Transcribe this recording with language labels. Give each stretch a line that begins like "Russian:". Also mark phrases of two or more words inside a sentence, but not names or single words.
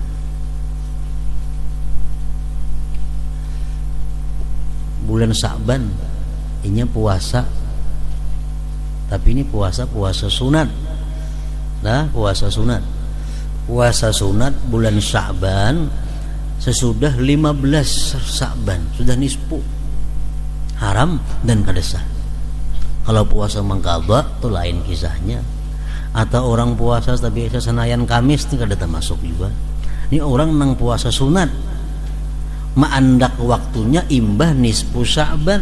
Indonesian: Bulan Sya'ban ini puasa, tapi ini puasa sunat.
Banjar: Nah, puasa sunat bulan Sya'ban sesudah 15 Sya'ban, sudah nisfu, haram dan kada sah.
Indonesian: Kalau puasa mengqadha itu lain kisahnya.
Banjar: Atau orang puasa tapi senayan Kamis itu kada termasuk juga. Ini orang nang puasa sunat maandak waktunya imbah nisfu Sya'ban.